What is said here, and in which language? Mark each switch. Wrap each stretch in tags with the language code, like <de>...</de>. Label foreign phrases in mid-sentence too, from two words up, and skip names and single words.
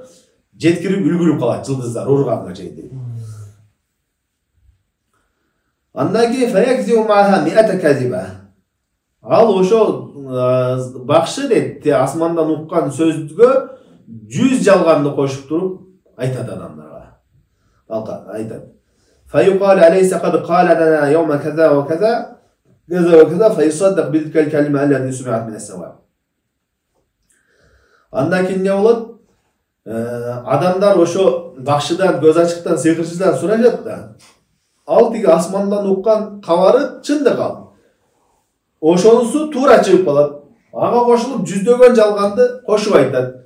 <ky>Жеткирип үлгүрүп калат жылдыздар урганга чейин. Андан кийин</ky> <ar>فيكذب معها 100 كذبة.</ar> <ky>Ал ошо бакшы дейт, асмандан уккан сөзгө 100 жалганды кошуп туруп айтат адамдарга. Айтат.</ky> <ar>فيقال أليس قد قال لنا يوم كذا وكذا كذا وكذا فيصدق بتلك الكلمة التي سمعت من السماء.</ar> <ky>Андан кийин не болот? Адамдар ошо бакшыдан, көз ачыктан, сыйкырчыдан сурашат да. Ал тиги асмандан уккан кабары чындык ал. Ошонусу туура чыгып калат. Ага кошулуп жүздөгөн жалганды кошуп айтат.</ky>